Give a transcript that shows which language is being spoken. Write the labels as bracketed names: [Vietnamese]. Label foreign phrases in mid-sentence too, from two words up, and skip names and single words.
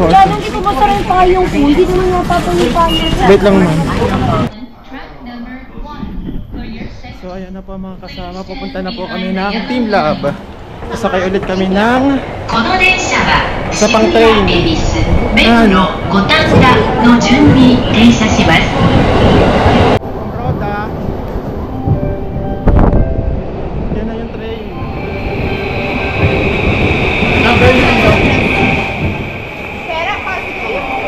[Filipino] Yan, hindi ko masarap pa yung food. Hindi naman mapapayong pa yun. Wait lang naman. So ayan na po mga kasama, pupunta na po kami ng Team Lab. Sakay ulit kami ng [Japanese] この電車は [Filipino] sa [Japanese] 渋 [Filipino] pang [Japanese] 谷 [English] train. [Japanese] 恵比寿目黒五反田の順に停車します。 [Filipino] Ang roda. Yan na yung train. Number 9 daw. Pera, positive.